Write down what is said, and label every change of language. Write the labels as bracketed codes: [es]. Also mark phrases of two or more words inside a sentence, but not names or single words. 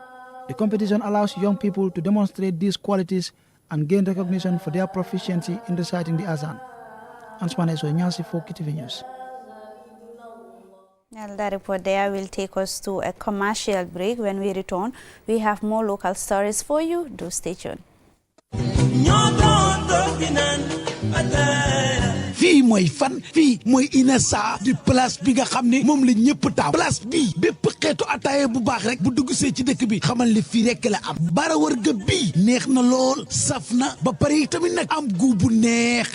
[en] The competition allows young people to demonstrate these qualities and gain recognition for their proficiency in reciting the Azaan. Ansmane Sonyasi for QTV News. Well, that report there will take us to a commercial break. When we return, we have more local stories for you. Do stay tuned. [wo] fii mooy fan fii mooy Inessa di place bi nga xam ne moom la ñëpp taaw place bii bépp xeetu ataaya bu baax rek bu dugg see ci dëkk bi xamal li fii rek la am bara wërga bii neex na lool saf na ba pare tamit nag am gu bu neex